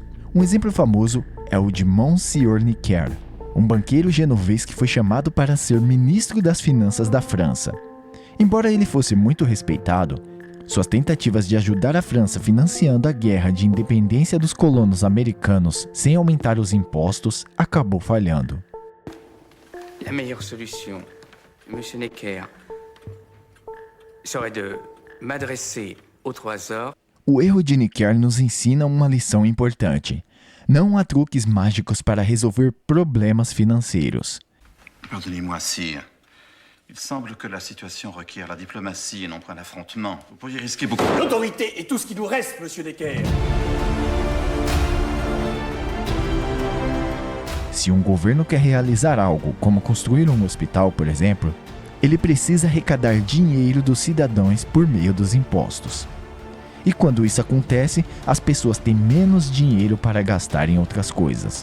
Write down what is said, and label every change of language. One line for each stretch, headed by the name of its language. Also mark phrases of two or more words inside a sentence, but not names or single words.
Portuguese: Um exemplo famoso é o de Monsieur Necker, um banqueiro genovês que foi chamado para ser ministro das finanças da França. Embora ele fosse muito respeitado, suas tentativas de ajudar a França financiando a guerra de independência dos colonos americanos sem aumentar os impostos acabou falhando.
French: La meilleure solution, Monsieur Necker, serait de m'adresser au Trésor.
Portuguese: O erro de Necker nos ensina uma lição importante. Não há truques mágicos para resolver problemas financeiros.
French: Pardonnez-moi, sire. Il semble que la situation requiert la diplomatie et non pas l'affrontement. Vous pourriez risquer beaucoup. L'autorité est tout ce qui nous reste, Monsieur Necker.
Portuguese: Se um governo quer realizar algo, como construir um hospital, por exemplo, ele precisa arrecadar dinheiro dos cidadãos por meio dos impostos. E quando isso acontece, as pessoas têm menos dinheiro para gastar em outras coisas.